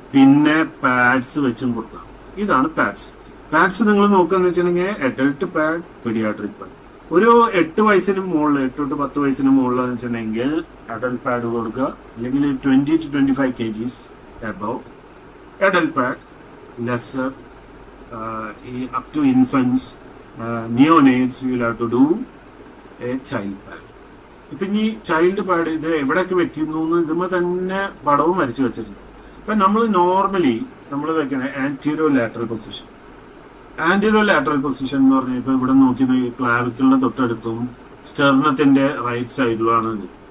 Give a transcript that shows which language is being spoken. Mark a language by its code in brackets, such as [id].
[ml] പിന്നെ പാഡ്സ് വെച്ചും കൊടുക്കാം. ഇതാണ് പാഡ്സ് നിങ്ങൾ നോക്കുകയെന്ന് വെച്ചിട്ടുണ്ടെങ്കിൽ അഡൽട്ട് പാഡ്, പീഡിയാട്രിക് പാഡ്. ഒരു 8 വയസ്സിന് മുകളിൽ, 8 to 10 വയസ്സിന് മുകളിൽ വെച്ചിട്ടുണ്ടെങ്കിൽ അഡൽട്ട് പാഡ് കൊടുക്കുക. അല്ലെങ്കിൽ [en] 20 to 25 kgs above [ml] adult pad. [en] Lesser up to infants, neonates, you will have to do a child pad. [ml] ഇപ്പൊ ഈ ചൈൽഡ് പാഡ് ഇത് എവിടെയൊക്കെ വെക്കുന്നു ഇതുമ്പോ തന്നെ പടവും വരച്ചു വെച്ചിട്ടുണ്ട്. ഇപ്പൊ നമ്മൾ നോർമലി നമ്മൾ വെക്കണ anterior lateral position. Anterior lateral position എന്ന് പറഞ്ഞാൽ ഇപ്പൊ ഇവിടെ നോക്കിയത് ക്ലാവിക്കിളിന്റെ തൊട്ടടുത്തും സ്റ്റെർണത്തിന്റെ റൈറ്റ് സൈഡിലുമാണ് ഇത്.